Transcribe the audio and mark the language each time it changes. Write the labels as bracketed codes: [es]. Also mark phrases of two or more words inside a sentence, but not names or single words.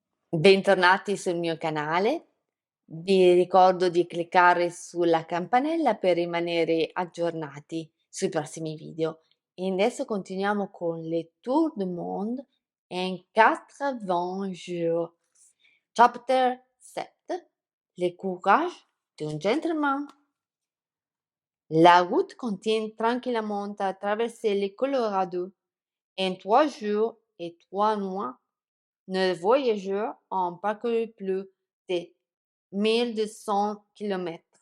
[it] Bentornati sul mio canale. Vi ricordo di cliccare sulla campanella per rimanere aggiornati sui prossimi video. E adesso continuiamo con le Tour du Monde in 80 jours. [fr] Chapter 7. Le courage d'un gentleman. La route continue tranquillement à traverser le Colorado. En 3 jours et 3 nuits, nos voyageurs ont parcouru plus de 1200 kilomètres.